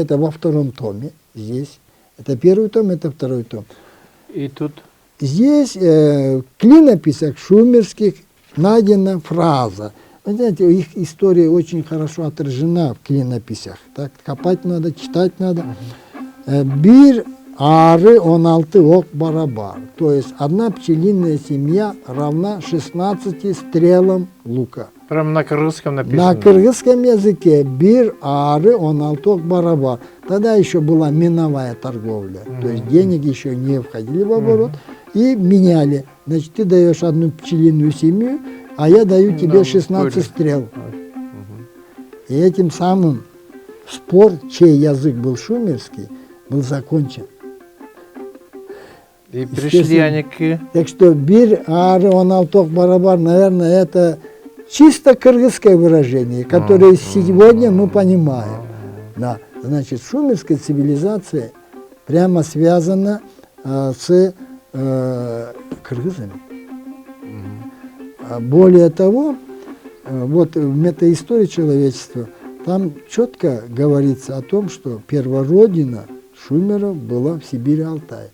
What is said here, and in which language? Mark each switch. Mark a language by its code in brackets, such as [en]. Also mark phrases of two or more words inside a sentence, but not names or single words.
[ru] Это во втором томе здесь. Это первый том, это второй том. И тут Здесь в клинописях шумерских найдена фраза. Вы знаете, их история очень хорошо отражена в клинописях. Так, копать надо, читать надо. [ky] Бир ары 16 ок барабар. [ru] То есть одна пчелиная семья равна 16 стрелам лука. прям на кыргызском написано. На кыргызском языке [ky] бир ары 16 ок барабар. [ru] Тогда еще была миновая торговля. То есть деньги еще не входили в оборот. И меняли. Значит, ты даешь одну пчелиную семью, а я даю тебе 16 стрел. И этим самым спор, чей язык был шумерский, был закончен. И пришли они к... Так что [ky] бир ары 16 ок барабар, [ru] наверное, это чисто кыргызское выражение, которое сегодня мы понимаем. Да. Значит, шумерская цивилизация прямо связана с кыргызами. Более того, вот в метаистории человечества там четко говорится о том, что первородина шумеров была в Сибири, Алтае.